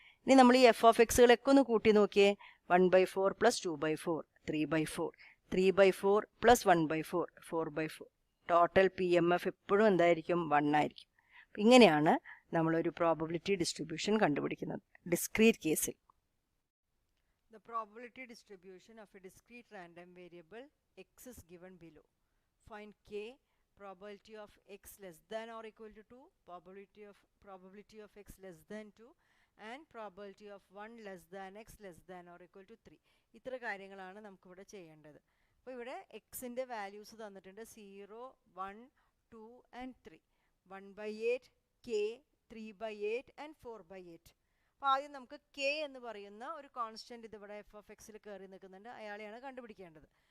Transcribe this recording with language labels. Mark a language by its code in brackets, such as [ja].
[ml] ഇനി നമ്മൾ ഈ എഫ് ഓഫ് എക്സുകളൊക്കെ ഒന്ന് കൂട്ടി നോക്കിയേ. 1/4 + 2/4 3/4, 3/4 + 1/4 4/4. ടോട്ടൽ PMF എപ്പോഴും എന്തായിരിക്കും? 1 ആയിരിക്കും. ഇങ്ങനെയാണ് നമ്മളൊരു പ്രോബബിലിറ്റി ഡിസ്ട്രിബ്യൂഷൻ കണ്ടുപിടിക്കുന്നത് ഡിസ്ക്രീറ്റ് കേസിൽ. [en] The probability distribution of a discrete random variable x is given below. Find k, probability of x less than or equal to 2, probability of x less than 2, and probability of 1 less than x less than or equal to 3. [ml] ഇത്ര കാര്യങ്ങളാണ് നമുക്ക് ഇവിടെ ചെയ്യേണ്ടത്. അപ്പോൾ ഇവിടെ എക്സിൻ്റെ values തന്നിട്ടുണ്ട് 0, 1, 2 and 3. [en] 1/8, k, 3/8 and 4/8. [ml] അപ്പോൾ ആദ്യം നമുക്ക് k എന്ന് പറയുന്ന ഒരു കോൺസ്റ്റൻറ്റ് ഇതിവിടെ എഫ് ഓഫ് എക്സിൽ കയറി നിൽക്കുന്നുണ്ട്, അയാളെയാണ് കണ്ടുപിടിക്കേണ്ടത്.